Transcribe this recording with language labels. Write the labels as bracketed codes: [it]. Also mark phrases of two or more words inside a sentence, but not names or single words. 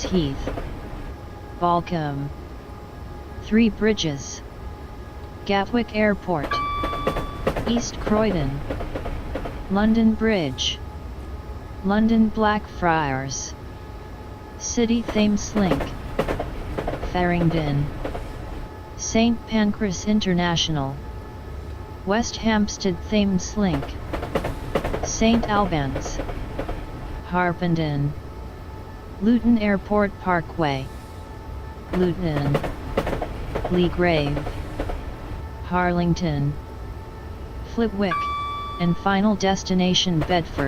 [en] Heath, Balcombe, Three Bridges, Gatwick Airport, East Croydon, London Bridge, London Blackfriars, City Thameslink, Farringdon, St Pancras International, West Hampstead Thameslink, St Albans, Harpenden, Luton Airport Parkway, Luton, Leagrave, Harlington, Flitwick, and final destination Bedford.